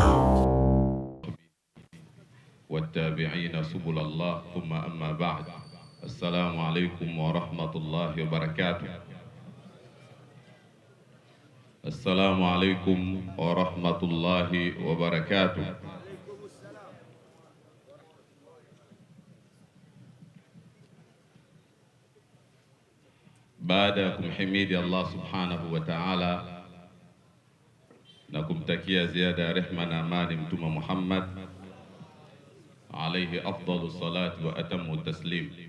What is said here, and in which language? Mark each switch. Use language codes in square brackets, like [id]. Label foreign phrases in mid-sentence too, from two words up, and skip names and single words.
[ar] والتابعين سبل الله ثم أما بعد. السلام عليكم ورحمة الله وبركاته. السلام عليكم ورحمة الله وبركاته. [sw] Baada ya kumhimidi Allah [ar] سبحانه وتعالى [sw] na kumtakia ziada ya rehma na amani Mtume Muhammad [ar] عليه أفضل الصلاة وأتم التسليم,